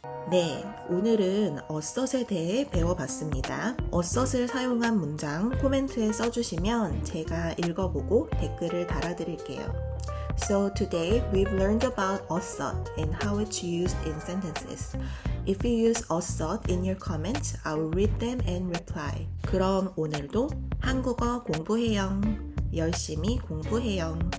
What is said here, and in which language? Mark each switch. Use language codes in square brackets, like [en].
[ko] 네, 오늘은 어섯에 대해 배워봤습니다. 어섯을 사용한 문장 코멘트에 써주시면 제가 읽어보고 댓글을 달아드릴게요. [en] So today we've learned about 어섯 and how it's used in sentences. If you use 어섯 in your comments, I will read them and reply. [ko] 그럼 오늘도 한국어 공부해요. 열심히 공부해요.